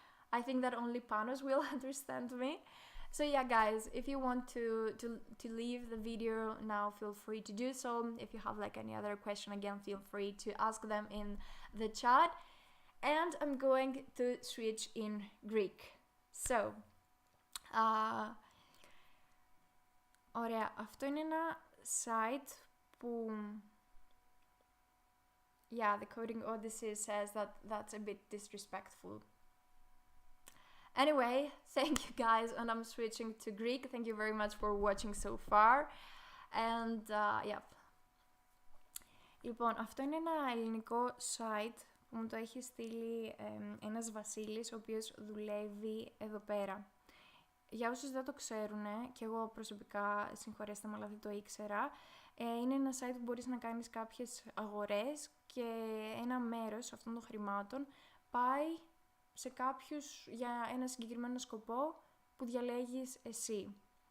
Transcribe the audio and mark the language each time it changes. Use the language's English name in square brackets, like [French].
[English] I think that only Panos will understand me. So yeah, guys, if you want to leave the video now, feel free to do so. If you have like any other question, again, feel free to ask them in the chat. And I'm going to switch in Greek. [Greek] So, ωραία, αυτό είναι ένα site που... [English] Yeah, the Coding Odyssey says that that's a bit disrespectful. Anyway, thank you guys, and I'm switching to Greek. Thank you very much for watching so far. And yeah. [Greek] Λοιπόν, αυτό είναι ένα ελληνικό site που μου το έχει στείλει ένας Βασίλης, ο οποίος δουλεύει εδώ πέρα. Για όσους δεν το ξέρουν, και εγώ προσωπικά, συγχωρέστε με, αλλά δεν το ήξερα, είναι ένα site που μπορείς να κάνεις κάποιες αγορές και ένα μέρος αυτών των χρημάτων πάει σε κάποιους για ένα συγκεκριμένο σκοπό που διαλέγεις εσύ.